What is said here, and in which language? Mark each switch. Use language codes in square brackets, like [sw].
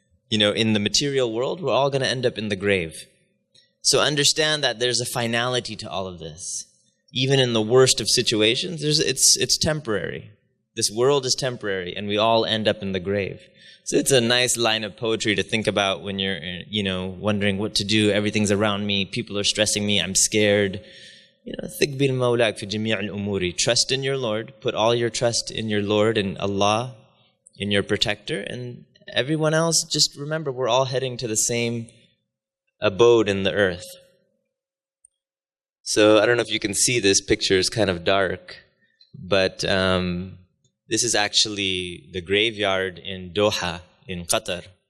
[en] In the material world, we're all going to end up in the grave. So understand that there's a finality to all of this. Even in the worst of situations, it's temporary. This world is temporary, and we all end up in the grave. So it's a nice line of poetry to think about when you're, wondering what to do. Everything's around me. People are stressing me. I'm scared. [ar] ثق بالمولاك في جميع الأمور. [en] Trust in your Lord. Put all your trust in your Lord and Allah, in your protector. And everyone else, just remember, we're all heading to the same abode in the earth. So I don't know if you can see this picture. It's kind of dark. But this is actually the graveyard in Doha, in Qatar.